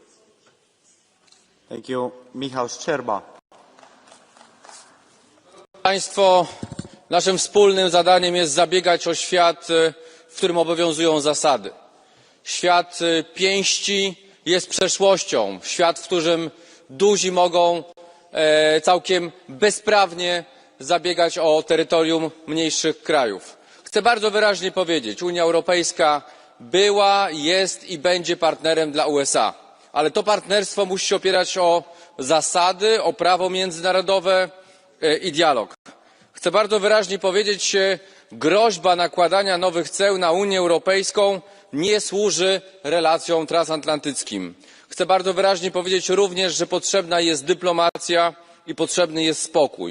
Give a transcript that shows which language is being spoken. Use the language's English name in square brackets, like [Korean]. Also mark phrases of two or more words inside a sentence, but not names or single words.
[English] Thank you. Michał Szczerba. [Polish] Państwo, naszym wspólnym zadaniem jest zabiegać o świat, w którym obowiązują zasady. Świat pięści jest przeszłością. Świat, w którym duzi mogą całkiem bezprawnie zabiegać o terytorium mniejszych krajów. Chcę bardzo wyraźnie powiedzieć, Unia Europejska była, jest i będzie partnerem dla USA. Ale to partnerstwo musi się opierać o zasady, o prawo międzynarodowe i dialog. Chcę bardzo wyraźnie powiedzieć, groźba nakładania nowych ceł na Unię Europejską nie służy relacjom transatlantyckim. Chcę bardzo wyraźnie powiedzieć również, że potrzebna jest dyplomacja i potrzebny jest spokój.